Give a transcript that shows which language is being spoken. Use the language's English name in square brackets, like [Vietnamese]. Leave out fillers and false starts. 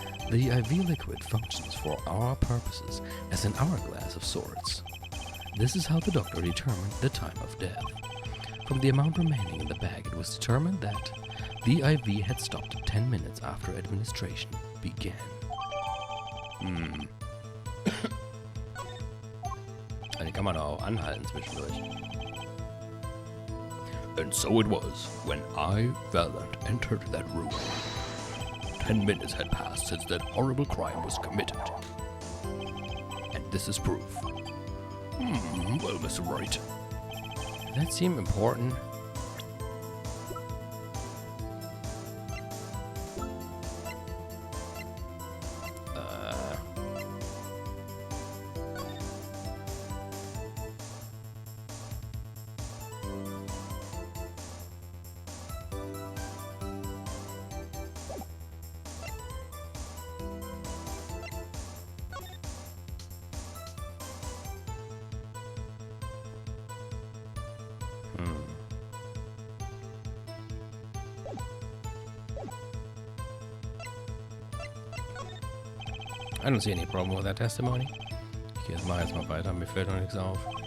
[English] The IV liquid functions for our purposes as an hourglass of sorts. This is how the doctor determined the time of death. From the amount remaining in the bag, it was determined that the IV had stopped 10 minutes after administration began. [German] Dann kann man auch anhalten zwischendurch. [English] And so it was, when I, Valant, entered that room. 10 minutes had passed since that horrible crime was committed. And this is proof. Well, Mr. Wright. Does that seem important? I don't see any problem with that testimony. [German] Ich gehe jetzt mal weiter, mir fällt noch nichts auf.